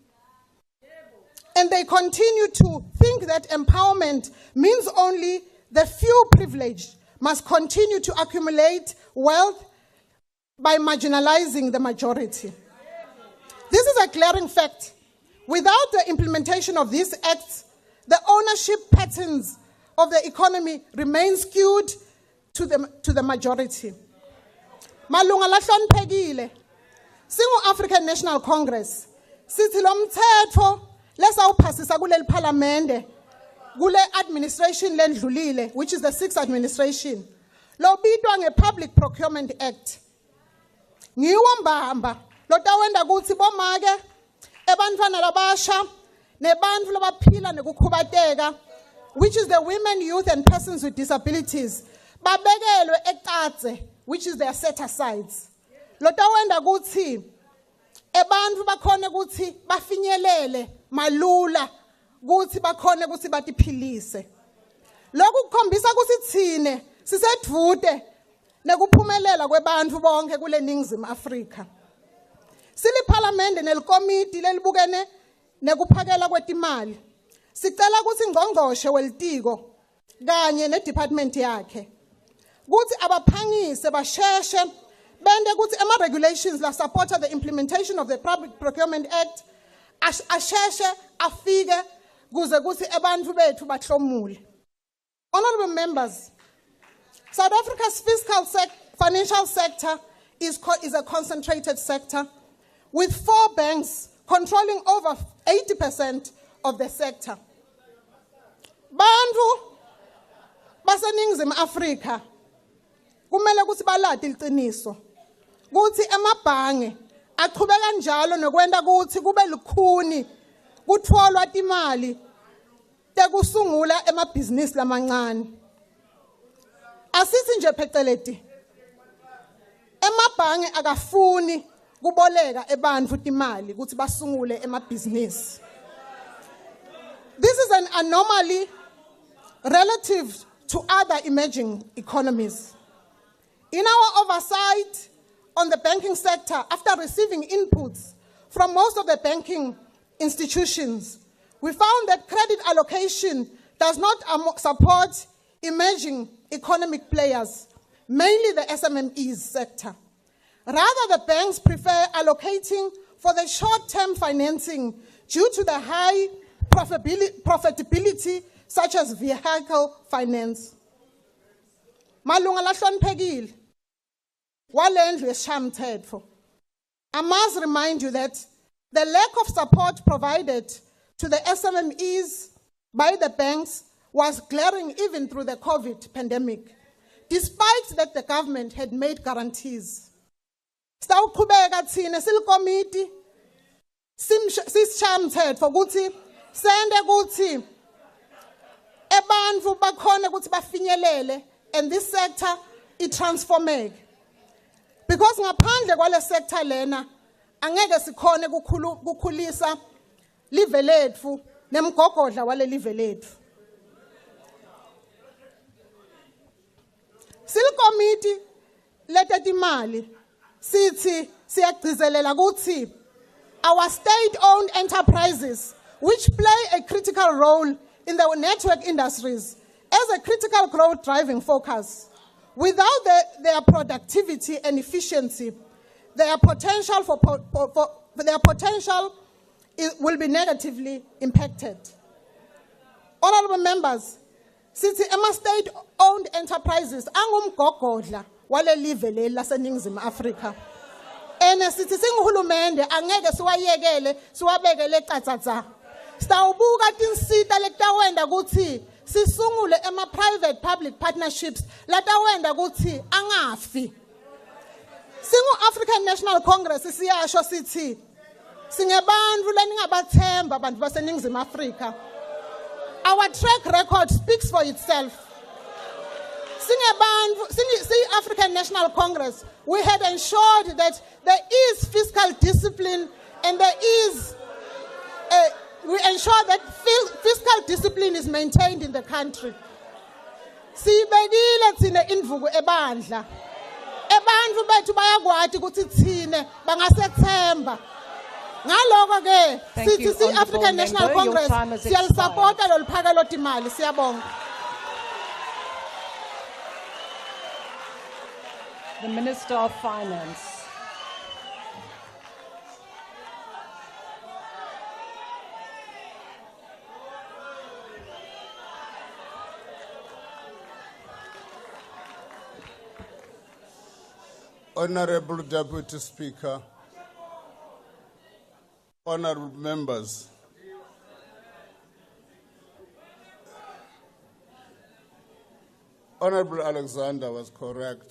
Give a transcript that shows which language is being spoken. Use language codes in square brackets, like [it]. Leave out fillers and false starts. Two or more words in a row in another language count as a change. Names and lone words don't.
[en] And they continue to think that empowerment means only the few privileged must continue to accumulate wealth by marginalizing the majority. This is a glaring fact. Without the implementation of these acts, the ownership patterns of the economy remain skewed to the majority. [ss] Malunga lahloniphekile, singu-African National Congress, sithi lo mthetho lesawuphasisa kuleli parliamente, kule administration lendlulile, [en] which is the 6th administration, [ss] lobitwa nge-Public Procurement Act. Ngiwo mbamba, lotawenda kutsi bomake, ebantfwana labasha, nebantfu labaphila nekukhubateka, [en] which is the women, youth, and persons with disabilities, [ss] babekelwe ekatse, [en] which is their set-asides. [ss] Lotawenda kutsi, ebantfu bakhone kutsi bafinyelele malula, kutsi bakhone kutsi batiphilise. Lokhu kukhombisa kutsi thine sisedvute nekuphumelela kwebantfu bonke kule Ningizimu Afrika. Sili parliament nelikomiti lelibukene nekuphakela kwetimali. Sicela kutsi ngqongqoshe welitiko kanye nedepartment yakhe kuthi abaphangise basheshe bende kuthi regulations la [en] support the implementation of the Public Procurement Act [ss] asheshe afike kuze kuthi ebantfu bethu bahlomule. [en] Honorable members, South Africa's fiscal financial sector is a concentrated sector with 4 banks controlling over 80% of the sector. [ss] Bantu baseNingizimu Afrika kumele kuthi balade iqiniso kuthi emabhange aqhubeka njalo nokwenda kuthi kube lukhuni kutfolwa imali tekusungula emabhizinisi lamancane. Asithi nje pheceleti emabhange akafuni kuboleka ebantfu imali ukuthi basungule emabhizinisi. [en] This is an anomaly relative to other emerging economies. In our oversight on the banking sector, after receiving inputs from most of the banking institutions, we found that credit allocation does not support emerging economic players, mainly the SMMEs sector. Rather, the banks prefer allocating for the short-term financing due to the high profitability, such as vehicle finance. [ss] Malunga lahloniphekile, walendlu yesishayamithetho. [en] I must remind you that the lack of support provided to the SMMEs by the banks was glaring even through the COVID pandemic, despite that the government had made guarantees. [ss] Sitawuqhubeka thina silikomiti sisishayamithetho ukuthi sende ukuthi ebantfu bakhone ukuthi bafinyelele [en] and this sector [ss] itransformeke. Because ngaphandle kwale sector lena angeke sikhone kukhulisa live lethu nemgogodla wale live lethu. Silikomiti letetimali sithi siyagcizelela ukuthi [en] our state-owned enterprises, which play a critical role in the network industries as a critical growth driving focus, without their productivity and efficiency, their potential will be negatively impacted. Honorable members, [ss] sithi ema [en] state-owned enterprises [ss] angumgogodla wale live leli laseNingizimu Afrika. Ene sithi singuhulumende angeke siwayekele siwabekele ecathatha. Sitawubuka tinsita letawenda kuthi sisungule ema- [en] private public partnerships [ss] latawenda kuthi angafi. Singu-African National Congress siyasho sithi singebantfu leningabathemba bantu baseNingizimu Afrika. [en] Our track record speaks for itself. African National Congress, we had ensured that there is fiscal discipline and we ensure that fiscal discipline is maintained in the country. [ss] Sibekile thina indvuku ebandla. Ebantfu bethu bayakwati ukuthi thine bangasethemba. Ngaloko ke sithi African National Congress siyalisupporta loluphakelo timali. Siyabonga. [en] the Minister of Finance. Honorable Deputy Speaker, honorable members, Honorable Alexander was correct.